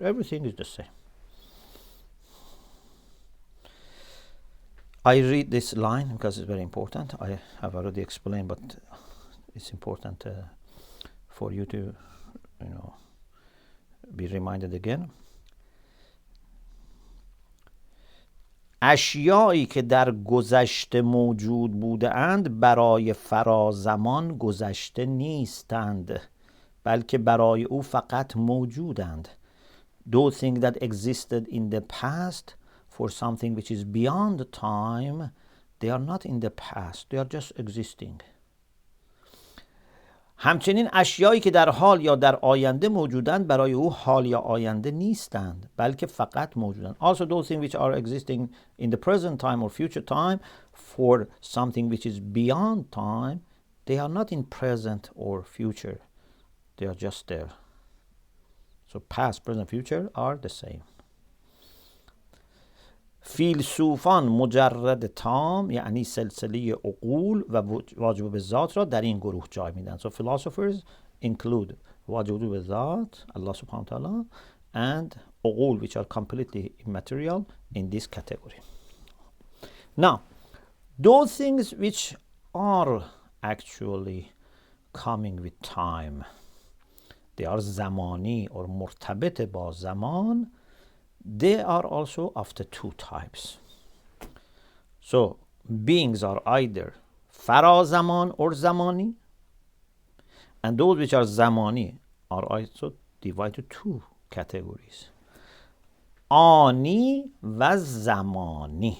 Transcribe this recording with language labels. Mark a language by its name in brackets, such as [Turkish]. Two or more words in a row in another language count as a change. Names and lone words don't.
[English] Everything is the same. I read this line because it's very important. I have already explained, but it's important for you to be reminded again. [Persian] اشیایی که در گذشته موجود بوده اند برای فرازمان گذشته نیستند، بلکه برای او فقط موجودند. [English] Those things that existed in the past for something which is beyond time, they are not in the past, they are just existing. [Persian] همچنین اشیایی که در حال یا در آینده موجودند برای او حال یا آینده نیستند، بلکه فقط موجودند. [English] Also those things which are existing in the present time or future time for something which is beyond time, they are not in present or future, they are just there. So past, present, future are the same. [Persian] فیلسوفان مجرد تام یعنی سلسله عقول و واجب بالذات را در این گروه جای میدن. [English] So philosophers include [Persian] واجب بالذات, [Arabic] الله سبحانه و تعالى, [English] and عقول which are completely immaterial in this category. Now, those things which are actually coming with time, they are zamani or [Persian] مرتبط با زمان, [English] they are also of the two types. So beings are either farazaman or zamani, and those which are zamani are also divided two categories, [Persian] آنی و زمانی.